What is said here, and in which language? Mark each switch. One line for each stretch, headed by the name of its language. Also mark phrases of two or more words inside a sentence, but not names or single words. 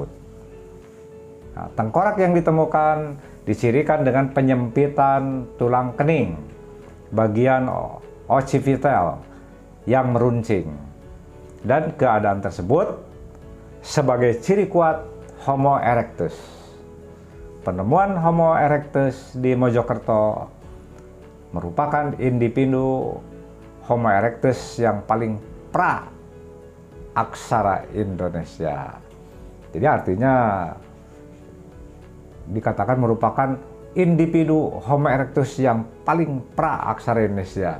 Indonesian: Nah, tengkorak yang ditemukan dicirikan dengan penyempitan tulang kening bagian occipital yang meruncing, dan keadaan tersebut sebagai ciri kuat Homo erectus. Penemuan Homo erectus di Mojokerto merupakan individu Homo erectus yang paling pra-aksara Indonesia. Jadi artinya dikatakan merupakan individu Homo erectus yang paling pra-aksara Indonesia.